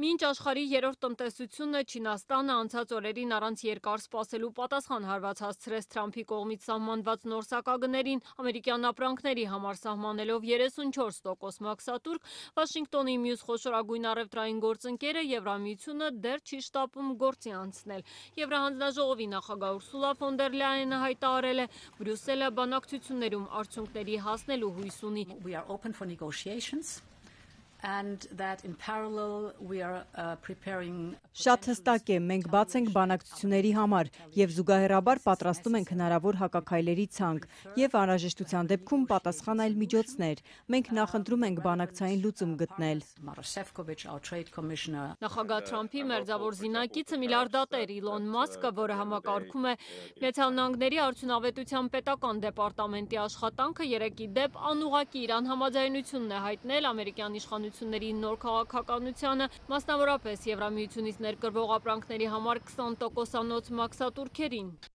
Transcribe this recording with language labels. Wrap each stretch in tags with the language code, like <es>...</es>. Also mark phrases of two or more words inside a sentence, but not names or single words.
<hy>Մինչ աշխարհի երրորդ տնտեսությունը Չինաստանը անցած օրերին առանց երկար սպասելու պատասխան հարված հասցրեց Թրամփի կողմից սահմանված նոր սակագներին, ամերիկյան ապրանքների համար սահմանելով 34% մաքսատուրք, Վաշինգտոնի մյուս խոշորագույն առևտրային գործընկերը Եվրամիությունը դեռ չի շտապում գործի անցնել։ Եվրահանձնաժողովի նախագահ Ուրսուլա ֆոն դեր Լայենը հայտարարել է, Բրյուսելը բանակցություններում արդյունքների հասնելու հույս ունի։</hy> <en>We are open for negotiations. And that in parallel we are preparing.</en> <hy>Շատ հստակ է, մենք բաց ենք բանակցությունների համար եւ զուգահեռաբար պատրաստում ենք հնարավոր հակաքայլերի ցանկ եւ անհրաժեշտության դեպքում պատասխան այլ միջոցներ։ Մենք նախընտրում ենք բանակցային լուծում գտնել։ Նախագահ Թրամփի մերձավոր զինակիցը միլիարդատեր Իլոն Մասկը, որը համակարգում է Միացյալ Նահանգների արդյունավետության պետական դեպարտամենտի աշխատանքը, երեկ ի դեպ անուղղակի Իրան համաձայնությունն է հայտնել ամերիկյան իշխանությունների նոր քաղաքականությանը, մասնավորապես Եվրամիությունից ներկրվող ապրանքների համար 20%-անոց մաքսատուրքերին։</hy>